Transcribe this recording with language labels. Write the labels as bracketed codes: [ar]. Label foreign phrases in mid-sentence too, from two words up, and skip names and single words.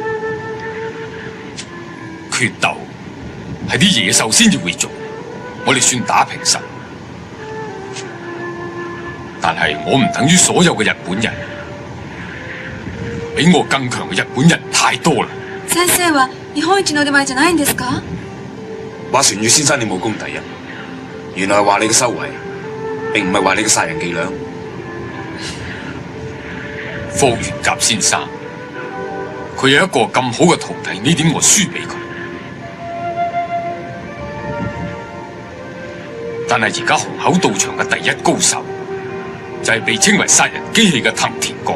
[yue] 決鬥係啲野獸先至會做，我哋算打平手。但係我唔等於所有嘅日本人，比我更強嘅日本人太多啦。 [ja] 先生は日本一の腕前じゃないんですか？ [yue] 話船月先生你武功第一，原來係話你嘅修為，並唔係話你嘅殺人伎倆。霍元甲先生，佢有一個咁好嘅徒弟，呢點我輸俾佢。但係而家虹口道場嘅第一高手，就係被稱為殺人機器嘅藤田剛。